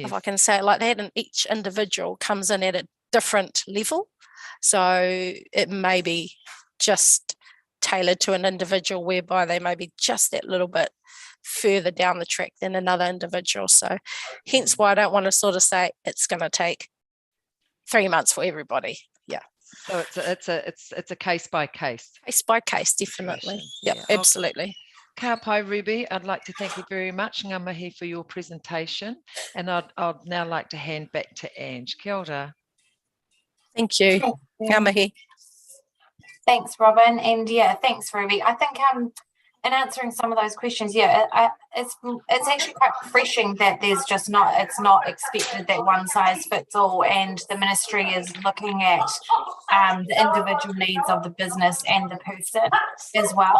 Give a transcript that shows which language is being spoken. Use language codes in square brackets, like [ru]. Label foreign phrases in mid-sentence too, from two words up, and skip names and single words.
[en] If I can say it like that, and each individual comes in at a different level, so it may be just tailored to an individual whereby they may be just that little bit further down the track than another individual. So hence why I don't want to sort of say it's going to take 3 months for everybody. Yeah. So it's a case by case. Case by case, definitely. Yeah, absolutely. [mi] Ka pai, Ruby. [en] I'd like to thank you very much, [mi] ngā mihi, [en] for your presentation, and I'd now like to hand back to Ange. [mi] Kia ora. [en] Thank you. [mi] Ngā mihi. [en] Thanks, Robin, and thanks, Ruby. I think in answering some of those questions, it's actually quite refreshing that it's not expected that one size fits all, and the ministry is looking at the individual needs of the business and the person as well.